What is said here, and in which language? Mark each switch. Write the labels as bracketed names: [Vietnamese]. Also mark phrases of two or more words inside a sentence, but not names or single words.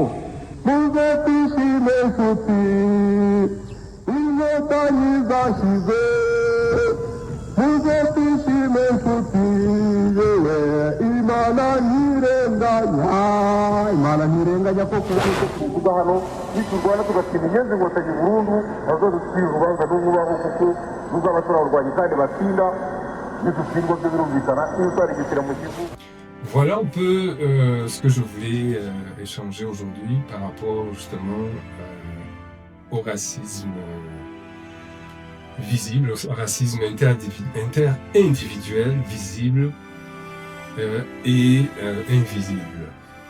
[Rundi] muze twishime nshuti inkotanyi zashize muze twishime nshuti yewe imana ntirenganya koko kuvuga hano niturwana tugatsinda inyenzi inkotanyi burundu bazoducira urubanza n'ububaho kuko ruzaba turarurwanya kandi batsinda nidutsindwa byo birumvikana iyo twarigitira mu gihugu. [French] Voilà un peu ce que je voulais échanger aujourd'hui par rapport justement au racisme visible, au racisme interindividuel visible et invisible.